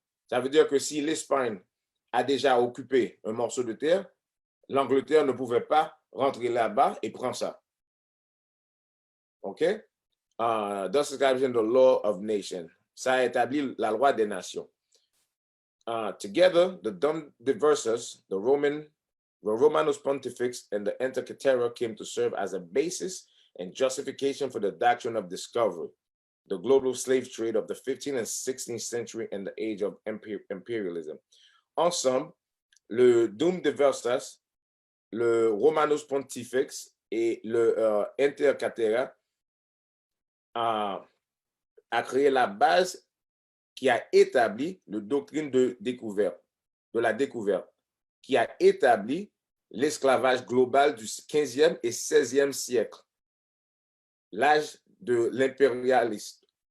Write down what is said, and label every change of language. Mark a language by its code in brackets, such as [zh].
[fr] Ça veut dire que si l'Espagne a déjà occupé un morceau de terre, l'Angleterre ne pouvait pas rentrer là-bas et prendre ça. OK? [en] Thus establishing the law of nations. [fr] Ça a établi la loi des nations. [en] Together, the Dum Diversas, the Romanus Pontifex, and the Inter Caetera came to serve as a basis and justification for the doctrine of discovery, the global slave trade of the 15th and 16th century and the age of imperialism. [fr] Ensemble, le Dum Diversas, le Romanus Pontifex et le Inter Caetera a créé la base qui a établi la doctrine de la découverte, qui a établi l'esclavage global du 15e et 16e siècle, l'âge de l'impérialisme.